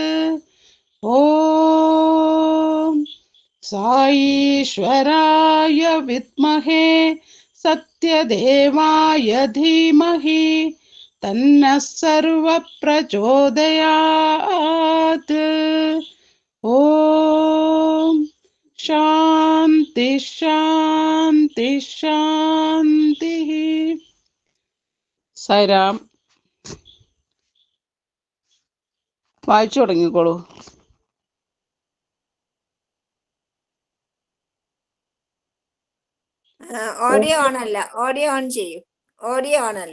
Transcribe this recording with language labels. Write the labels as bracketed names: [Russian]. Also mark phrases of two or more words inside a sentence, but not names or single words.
[Sanskrit] ॐ साईश्वराय विद्महे सत्यदेवाय धीमहि तन्नः सर्वः प्रचोदयात्। ॐ शान्ति शान्ति शान्तिः. [Malayalam] സായിരാം. വായിച്ചു തുടങ്ങിക്കോളൂ. [English] audio on [Malayalam] അല്ല. [English] audio on [Malayalam] ചെയ്യൂ. [English] audio on [Malayalam] അല്ല.